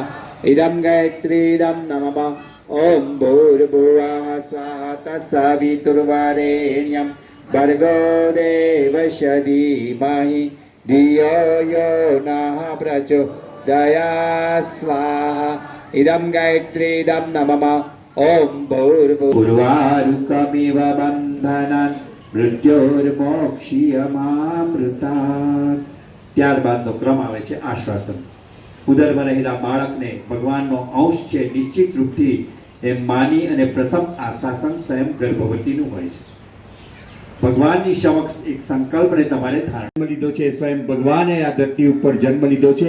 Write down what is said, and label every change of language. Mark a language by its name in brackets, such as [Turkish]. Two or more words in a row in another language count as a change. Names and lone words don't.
[Sanskrit] इदं गायत्रीदं नमः ॐ भूर्भुवः स्वः तत्सवितुर्वरेण्यं भर्गो देवस्य धीमहि धियो यो नः प्रचोदयात् स्वाहा इदं गायत्रीदं नमः ॐ भूर्भुवस्सुवारुकमिव बन्धनान् मृत्योर्मोक्ष्यमामृतात्। [Gujarati] ત્યારબાદનો ક્રમ આવે છે આશ્વાસન. ઉદરમાં રહેલા બાળકને ભગવાનનો અંશ છે નિશ્ચિત રૂપથી એમ માની અને પ્રથમ આશ્વાસન સ્વયં ગર્ભવતીનું હોય છે. ભગવાનની સમક્ષ એક સંકલ્પને તમારે ધારણ લીધો છે. સ્વયં ભગવાને આ ધરતી ઉપર જન્મ લીધો છે.